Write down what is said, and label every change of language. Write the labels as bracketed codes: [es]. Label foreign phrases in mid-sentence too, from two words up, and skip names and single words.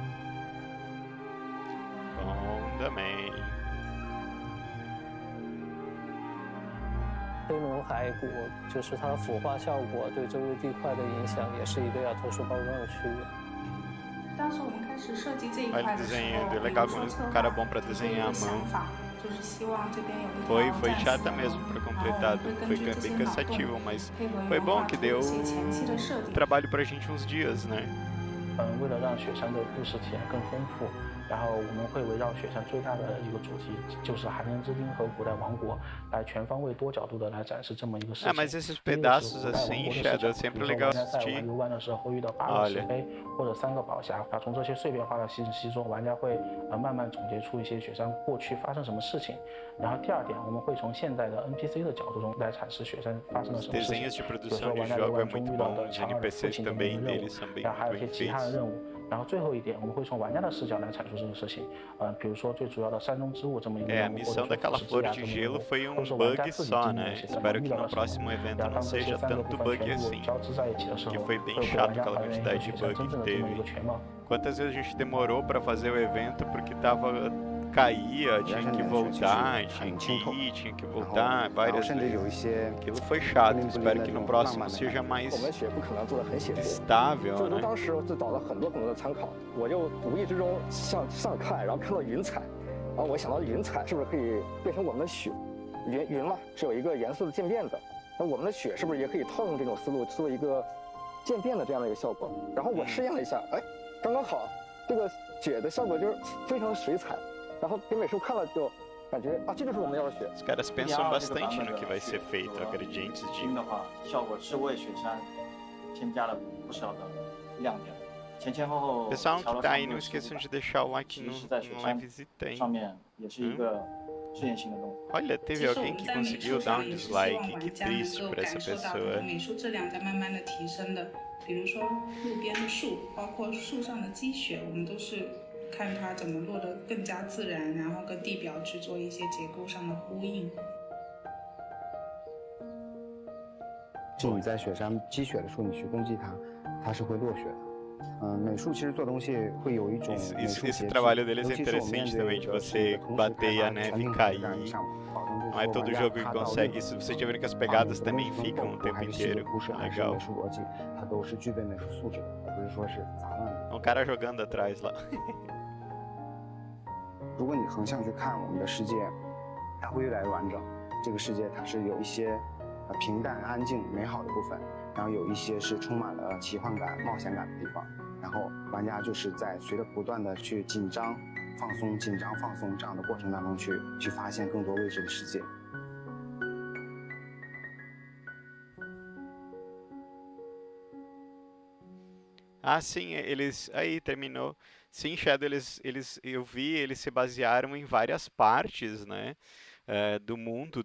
[pt] também. [zh] 黑龙海谷就是它的腐化效果对周围地块的影响，也是一个要特殊包装的区域。当时我们开始设计这一块的时候， [pt] é legal quando o cara é bom para desenhar à mão. [zh] 就是希望这边有一 [pt] Foi chata mesmo para completar, foi bem cansativo, mas foi bom que deu trabalho pra gente uns dias, né? [zh] 为了让雪山的故事体验更丰富，然后我们会围绕雪山最大的一个主题，就是寒人之丁和古代王国，来全方位多角度的来展示这么一个事情。 [pt] mas esses pedaços assim, Shadow, é sempre legal assistir. [zh] 游玩的时候会遇到8个石碑或者3个宝匣，从这些碎片化的信息中，玩家会慢慢总结出一些雪山过去发生什么事情。然后第二点，我们会从现在的 NPC 的角度中来阐释雪山发生了什么事情。比如说玩家游玩中遇到的强而父亲的任务，然后还有一些其他的任务。然后最后一点，我们会从玩家的视角来阐述这个事情。比如说最主要的山中之物这么一个任务， [pt] a missão daquela flor de gelo foi bug só, né? Espero que no próximo evento não seja tanto bug assim, que foi bem chato aquela quantidade de bug que teve. Quantas vezes a gente demorou para fazer o evento porque caía, tinha que voltar, tinha que ir, tinha que voltar várias vezes. Aquilo foi chato, espero que no próximo seja mais estável, né? [zh] 当时就找了很多的参考，我就无意之中上看，然后看到云彩，然后我想到云彩是不是可以变成我们的雪？云嘛是有一个颜色的渐变的，那我们的雪是不是也可以套用这种思路做一个渐变的这样的一个效果？然后我试验了一下，哎，刚刚好，这个雪的效果就是非常水彩。然后给美术看了就感觉啊，这就是我们要的雪。 [pt] Os caras pensam bastante no que vai ser feito, acredite. [zh] 新的话，效果是为雪山添加了不少的亮点。前后。 [pt] Pessoal que tá aí, não esqueçam de deixar o like no live tem. [zh] 上面也是一个试验性的动作。 [pt] Olha, teve alguém que conseguiu dar um dislike, que triste pra essa pessoa. [zh] 美术质量在慢慢的提升的，比如说路边的树，包括树上的积雪，我们都是。看它怎么落得更加自然，然后跟地表去做一些结构上的呼应。就你在雪山积雪的时候，你去攻击它，它是会落雪的。美术其实做东西会有一种美术节奏， [pt] trabalho deles é interessante também de você bater e a neve cair. Não é todo jogo que consegue isso. Vocês já viram que as pegadas também ficam o tempo inteiro. Legal. [zh] 它都是具备美术素质的，而不是说是杂乱的。 [pt] Um cara jogando atrás lá. [zh] 如果你横向去看我们的世界，它会越来越完整。这个世界它是有一些平淡、安静、美好的部分，然后有一些是充满了奇幻感、冒险感的地方。然后玩家就是在随着不断的去紧张、放松、紧张、放松这样的过程当中去发现更多未知的世界。 [pt] Ah, sim, eles... Aí, terminou. Sim, Shadow, eu vi, eles se basearam em várias partes, né, do mundo.